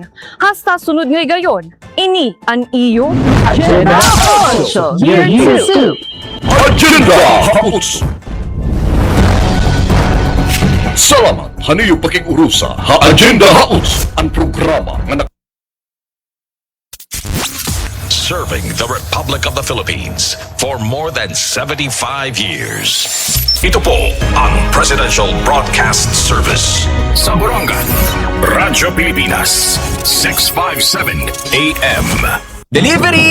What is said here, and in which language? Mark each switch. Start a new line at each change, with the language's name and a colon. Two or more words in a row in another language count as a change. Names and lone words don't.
Waray: Hasta sunod nga gayon. Ini ang iyo Agenda 8 Year 2. Agenda House. Salamat haniyo pakigurusa ha Agenda House, ang programa nga
English: serving the Republic of the Philippines for more than 75 years.
Filipino: Ito po ang Presidential Broadcast Service sa Borongan, Radyo Pilipinas, 657 AM. Delivery!